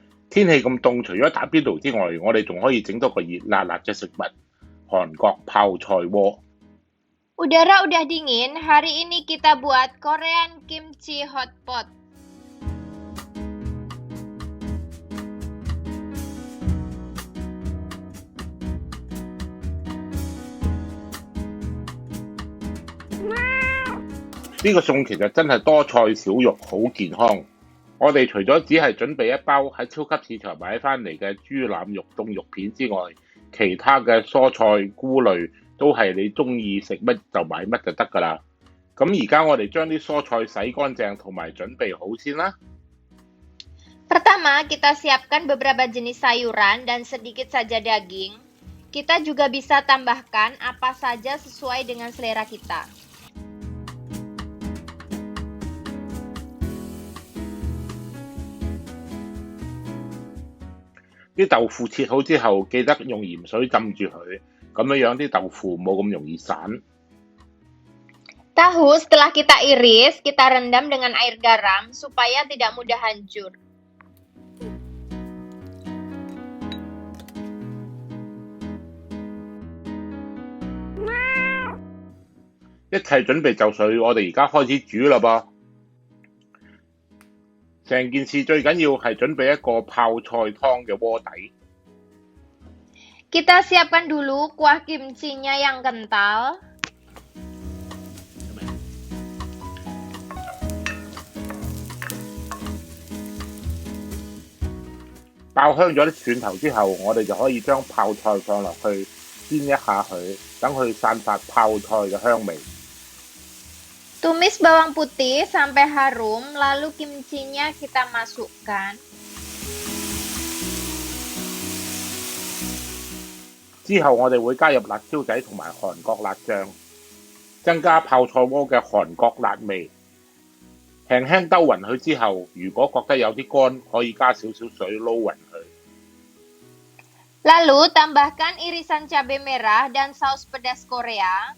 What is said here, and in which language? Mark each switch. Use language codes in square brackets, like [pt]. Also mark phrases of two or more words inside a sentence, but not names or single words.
[yue] 天氣咁凍，除咗打邊爐之外，我哋仲可以整多個熱辣辣嘅食物——韓國泡菜鍋。 [id] Udara udah dingin, hari ini kita buat [en] Korean kimchi hotpot. Wow! [yue] 呢個餸其實真係多菜少肉，好健康。我哋除咗只係準備一包喺超級市場買翻嚟嘅豬腩肉凍肉片之外，其他嘅蔬菜菇類都係你中意食乜就買乜就得㗎啦。咁而家我哋將啲蔬菜洗乾淨同埋準備好先啦。 [id] Pertama, kita siapkan beberapa jenis sayuran dan sedikit saja daging. Kita juga bisa tambahkan apa saja sesuai dengan selera kita. [yue] 啲豆腐切好之後，記得用鹽水浸住佢，咁樣啲豆腐冇咁容易散。 [id] Tahu setelah kita iris, kita rendam dengan air garam supaya tidak mudah hancur. [yue] 一切準備就緒，我哋而家開始煮啦噃。成件事最緊要係準備一個泡菜湯嘅鍋底。 [id] Kita siapkan dulu kuah kimchinya yang kental. [yue] 爆香咗啲蒜頭之後，我哋就可以將泡菜放落去煎一下佢，等佢散發泡菜嘅香味。 [id] Tumis bawang putih sampai harum, lalu kimchinya kita masukkan. [yue] 之後我哋會加入辣椒仔同埋韓國辣醬，增加泡菜鍋嘅韓國辣味。輕輕兜勻佢之後，如果覺得有啲乾，可以加少少水撈勻佢。 [id] Lalu tambahkan irisan cabai merah dan saus pedas Korea.